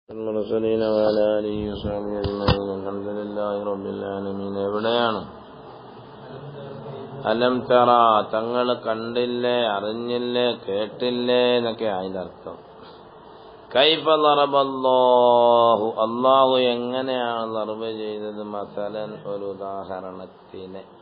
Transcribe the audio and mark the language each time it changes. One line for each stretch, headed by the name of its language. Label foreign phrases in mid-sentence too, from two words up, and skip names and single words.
Arabic: المرسلين وعلى آله وصحبه أجمعين الحمد لله رب العالمين.
Malayalam: എവിടെയാണ്
Arabic: ألم تر,
Malayalam: തങ്ങൾ കണ്ടില്ലേ, അറിഞ്ഞില്ലേ, കേട്ടില്ലേ എന്നൊക്കെ അതിന്റെ അർത്ഥം.
Arabic: كيف ضرب الله,
Malayalam: അല്ലാഹു എങ്ങനെയാണ് ദർബ് ചെയ്തത്, മസലൻ ഒരു ഉദാഹരണത്തിന്.